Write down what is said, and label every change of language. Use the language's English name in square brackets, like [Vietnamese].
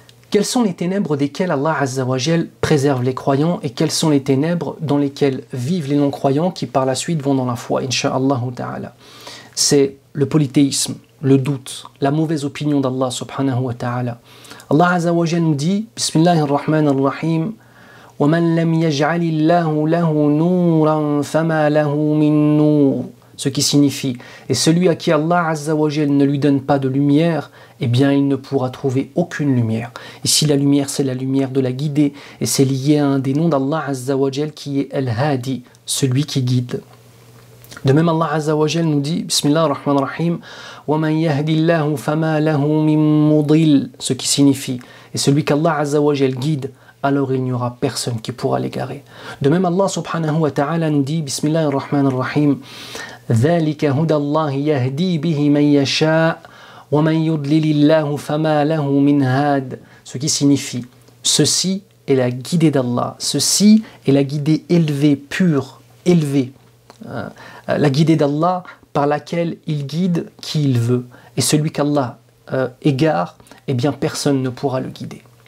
[French] Quelles sont les ténèbres desquelles Allah Azza wa Jal préserve les croyants et quelles sont les ténèbres dans lesquelles vivent les non-croyants qui par la suite vont dans la foi, insha'Allah ta'ala? C'est le polythéisme, le doute, la mauvaise opinion d'Allah subhanahu wa ta'ala. Allah Azza wa Jal nous dit, [Arabic] Bismillahirrahmanirrahim, وَمَنْ لَمْ يَجْعَلِ اللَّهُ لَهُ نُورًا فَمَا لَهُ مِن نُورٍ. [French] Ce qui signifie, et celui à qui Allah Azza wa Jal ne lui donne pas de lumière, eh bien il ne pourra trouver aucune lumière. Ici la lumière c'est la lumière de la guidée, et c'est lié à un des noms d'Allah Azza wa Jal qui est Al-Hadi, celui qui guide. De même Allah Azza wa Jal nous dit, Bismillah ar-Rahman ar-Rahim, [Arabic] وَمَنْ يَهْدِ اللَّهُ فَمَا لَهُ مِن مُضِلٍ. [French] Ce qui signifie, et celui qu'Allah Azza wa Jal guide, alors il n'y aura personne qui pourra l'égarer. De même Allah subhanahu wa ta'ala nous dit, [Arabic] Bismillah ar-Rahman ar-Rahim, ذلك هدى الله يهدي به من يشاء ومن يضلل الله فما له من هاد. [French] Ce qui signifie, ceci est la guidée d'Allah, ceci est la guidée élevée, pure, élevée, la guidée d'Allah par laquelle il guide qui il veut. Et celui qu'Allah égare, eh bien personne ne pourra le guider.